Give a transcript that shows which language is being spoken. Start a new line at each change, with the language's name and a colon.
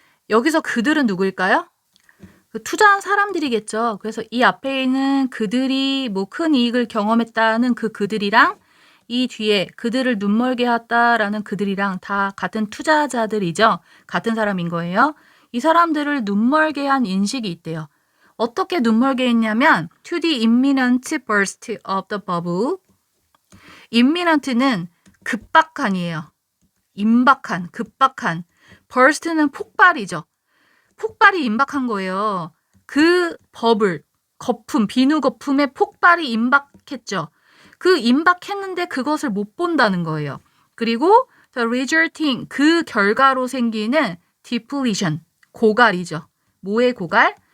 Korean: 여기서 그들은 누구일까요? 그 투자한 사람들이겠죠. 그래서 이 앞에 있는 그들이 뭐 큰 이익을 경험했다는 그 그들이랑 이 뒤에 그들을 눈멀게 했다라는 그들이랑 다 같은 투자자들이죠. 같은 사람인 거예요. 이 사람들을 눈멀게 한 인식이 있대요. 어떻게 눈멀게 했냐면
English: to the imminent burst of the bubble.
Korean: imminent는 급박한이에요. 임박한, 급박한. burst는 폭발이죠. 폭발이 임박한 거예요. 그 버블, 거품, 비누 거품의 폭발이 임박했죠. 그 임박했는데 그것을 못 본다는 거예요. 그리고
English: the resulting,
Korean: 그 결과로 생기는 depletion, 고갈이죠. 뭐의 고갈?